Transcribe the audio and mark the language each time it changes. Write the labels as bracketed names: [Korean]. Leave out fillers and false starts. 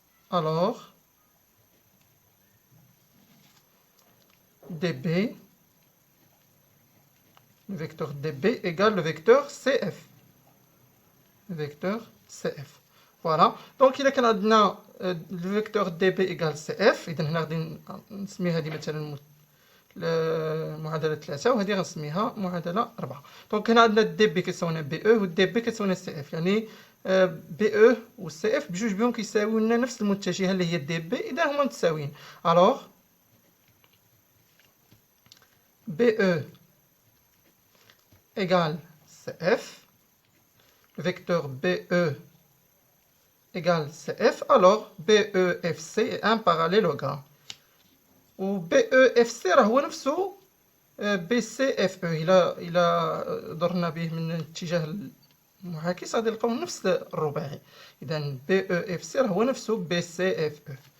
[French] Alors DB, le vecteur DB égale le vecteur CF. Le vecteur CF. Voilà. [Arabic] Donc إذا كان عندنا [French] le vecteur DB égale CF، [Arabic] إذا هنا غادي نسمي هذه مثلا المعادلة 3 وهذه غنسميها معادلة 4. دونك هنا عندنا دي بي كتساوي بي او والدي بي كتساوي سي اف، يعني بي او و سي اف بجوج بهم كيساويو لنا نفس المتجهة اللي هي دي بي، إذا هما متساويين. [French] الوغ بي او égale CF, le vecteur BE égale CF, alors BEFC est un parallélogramme. [Arabic] و BEFC راه هو نفسه BCFE. إلا درنا به من الاتجاه المعاكس غادي نلقاو نفس الرباعي. إذا BEFC راه هو نفسه BCFE.